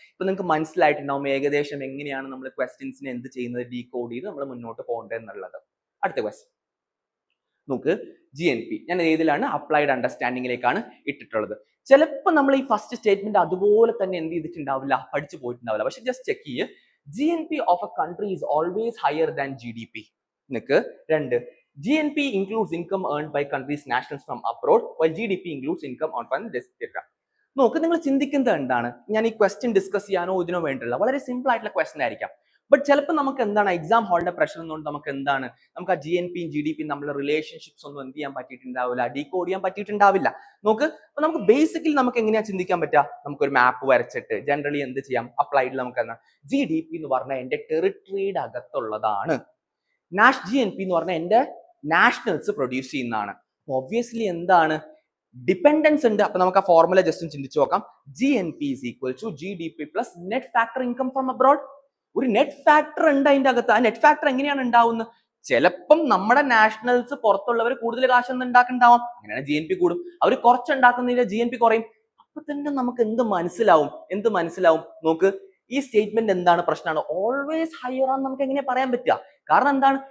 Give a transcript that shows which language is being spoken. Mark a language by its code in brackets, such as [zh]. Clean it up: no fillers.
[ml] ഇപ്പൊ നിങ്ങൾക്ക് മനസ്സിലായിട്ടുണ്ടാവും ഏകദേശം എങ്ങനെയാണ് നമ്മൾ ക്വസ്റ്റ്യൻസിനെ എന്ത് ചെയ്യുന്നത്, ഡീകോഡ് ചെയ്ത് നമ്മൾ മുന്നോട്ട് പോകേണ്ടത് എന്നുള്ളത്. അടുത്ത ക്വസ്റ്റ്യൻ നോക്ക്, GNP ഞാൻ ഏതിലാണ്, അപ്ലൈഡ് അണ്ടർസ്റ്റാൻഡിങ്ങിലേക്കാണ് ഇട്ടിട്ടുള്ളത്. ചിലപ്പോൾ നമ്മൾ ഈ ഫസ്റ്റ് സ്റ്റേറ്റ്മെന്റ് അതുപോലെ തന്നെ എന്ത് ചെയ്തിട്ടുണ്ടാവില്ല, പഠിച്ചു പോയിട്ടുണ്ടാവില്ല. പക്ഷെ ജസ്റ്റ് ചെക്ക് ചെയ്യ്. [en] GNP of a country is always higher than GDP. [ml] നിനക്ക് [en] 2, GNP includes income earned by countries' nationals from abroad, while GDP includes income earned from this etc. [ml] നോക്ക്, നിങ്ങൾ ചിന്തിക്കുന്നത് എന്താണ്? ഞാൻ ഈ ക്വസ്റ്റ്യൻ ഡിസ്കസ് ചെയ്യാനോ ഇതിനോ വേണ്ടിയുള്ള വളരെ സിമ്പിൾ ആയിട്ടുള്ള ക്വസ്റ്റ്യൻ ആയിരിക്കാം. ബട്ട് ചിലപ്പോൾ നമുക്ക് എന്താണ് എക്സാം ഹാളിന്റെ പ്രഷർ എന്നുകൊണ്ട് നമുക്ക് എന്താണ്, നമുക്ക് ആ GNP GDP നമ്മുടെ റിലേഷൻഷിപ്സ് ഒന്നും എന്ത് ചെയ്യാൻ പറ്റിയിട്ടുണ്ടാവില്ല, ഡീകോഡ് ചെയ്യാൻ പറ്റിയിട്ടുണ്ടാവില്ല. നോക്ക്, അപ്പൊ നമുക്ക് ബേസിക്കലി നമുക്ക് എങ്ങനെയാ ചിന്തിക്കാൻ പറ്റുക? നമുക്കൊരു മാപ്പ് വരച്ചിട്ട് ജനറലി എന്ത് ചെയ്യാം, അപ്ലൈഡിൽ നമുക്ക് എന്താണ് GDP എന്ന് പറഞ്ഞാൽ എന്റെ ടെറിട്ടറിയുടെ അകത്തുള്ളതാണ്, GNP എന്ന് പറഞ്ഞാൽ എന്റെ നാഷണൽസ് പ്രൊഡ്യൂസ് ചെയ്യുന്നതാണ്. ഒബ്വിയസ്ലി എന്താണ് ഡിപെൻഡൻസ് ഉണ്ട്. അപ്പൊ നമുക്ക് ആ ഫോർമുല ജസ്റ്റ് ചിന്തിച്ചു നോക്കാം. [en] GNP is equal to GDP plus net factor income from abroad. [ml] ഒരു നെറ്റ് ഫാക്ടർ ഉണ്ട് അതിന്റെ അകത്ത്. ആ നെറ്റ് ഫാക്ടർ എങ്ങനെയാണ് ഉണ്ടാവുന്നത്? ചിലപ്പം നമ്മുടെ നാഷണൽസ് പുറത്തുള്ളവർ കൂടുതൽ കാശൊന്നും ഉണ്ടാക്കുന്നുണ്ടാവാം, അങ്ങനെയാണ് GNP കൂടും. അവർ കുറച്ചുണ്ടാക്കുന്നതിന്റെ GNP കുറയും. അപ്പൊ തന്നെ നമുക്ക് എന്ത് മനസ്സിലാവും? നോക്ക്, ഈ സ്റ്റേറ്റ്മെന്റ് എന്താണ് പ്രശ്നമാണ്? ഓൾവേസ് ഹയർ ആണെന്ന് നമുക്ക് എങ്ങനെ പറയാൻ പറ്റുക? കാരണം എന്താണ്?